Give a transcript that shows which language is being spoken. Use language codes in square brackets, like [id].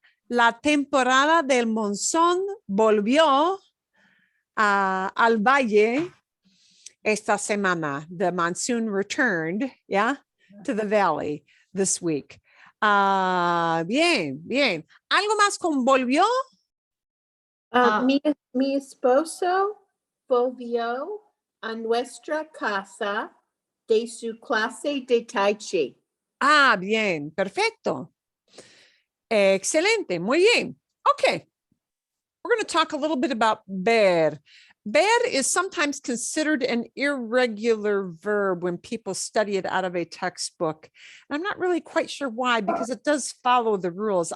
[es] La temporada del monzón volvió al valle esta semana. [en] The monsoon returned, yeah, to the valley this week. [es] Bien, bien. ¿Algo más con volvió? Mi esposo volvió a nuestra casa de su clase de Tai Chi. Bien, perfecto. Excelente, muy bien. [en] Okay, we're going to talk a little bit about ver. Ver is sometimes considered an irregular verb when people study it out of a textbook. I'm not really quite sure why, because it does follow the rules.